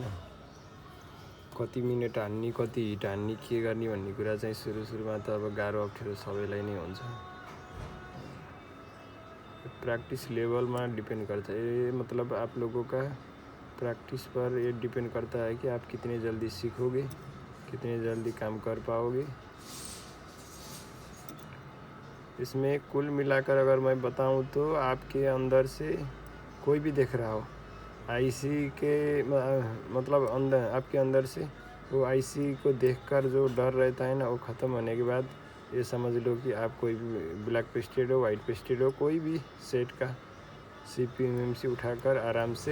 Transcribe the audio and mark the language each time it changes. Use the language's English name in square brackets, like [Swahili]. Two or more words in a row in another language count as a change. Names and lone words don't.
[Nepali] कति मिनेट हान्ने, कति हिट हान्ने, के गर्ने भन्ने कुरा चाहिँ सुरुमा त अब गाह्रो अप्ठ्यारो सबैलाई नै हुन्छ। [Hindi] प्रैक्टिस लेवल में डिपेंड करता है। ये मतलब आप लोगों का प्रैक्टिस पर ये डिपेंड करता है कि आप कितने जल्दी सीखोगे, कितने जल्दी काम कर पाओगे। इसमें कुल मिलाकर अगर मैं बताऊं तो आपके अंदर से कोई भी देख रहा हो, आईसी के मतलब अंदर आपके अंदर से वो आईसी को देखकर जो डर रहता है ना, वो ख़त्म होने के बाद ये समझ लो कि आप कोई भी [English] black pasted [Hindi] हो, [English] white pasted [Hindi] हो, कोई भी सेट का CPMC उठाकर आराम से।